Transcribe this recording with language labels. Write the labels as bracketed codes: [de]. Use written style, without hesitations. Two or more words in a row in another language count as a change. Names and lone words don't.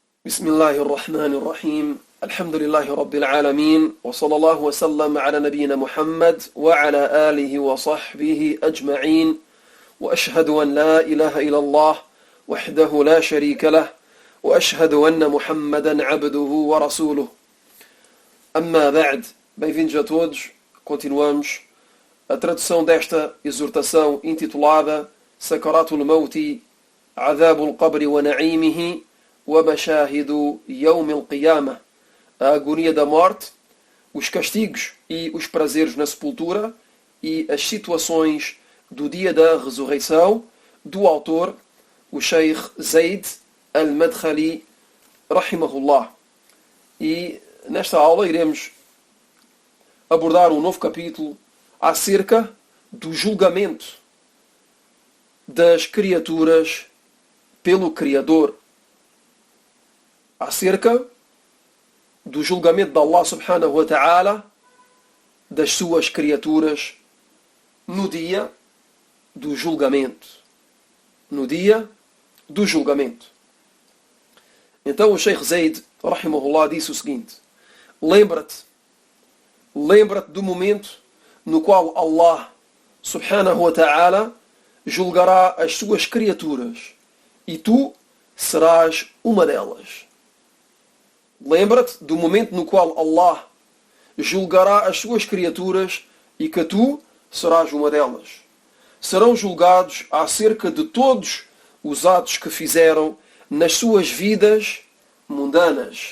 [ar] بسم الله الرحمن الرحيم الحمد لله رب العالمين وصلى الله وسلم على نبينا محمد وعلى آله وصحبه أجمعين وأشهد أن لا إله إلا الله وحده لا شريك له وأشهد أن محمدا عبده ورسوله أما بعد. [pt] Bem-vindos a todos. Continuamos a tradução desta exortação intitulada Sakaratul Mauti, Adhabul Qabri wa Na'imihi wa Mashahidu Yawm al-Qiyamah, a agonia da morte, os castigos e os prazeres na sepultura e as situações do dia da ressurreição, do autor, o Sheikh Zaid al-Madkhali, rahimahullah. E nesta aula iremos abordar um novo capítulo acerca do julgamento das criaturas pelo Criador, acerca do julgamento de Allah [ar] سبحانه وتعالى [pt] das suas criaturas no dia do julgamento. No dia do julgamento. Então o Sheikh Zaid, rahimahullah, disse o seguinte: Lembra-te do momento no qual Allah [ar] سبحانه وتعالى [pt] julgará as suas criaturas e tu serás uma delas. Lembra-te do momento no qual Allah julgará as suas criaturas e que tu serás uma delas. Serão julgados acerca de todos os atos que fizeram nas suas vidas mundanas.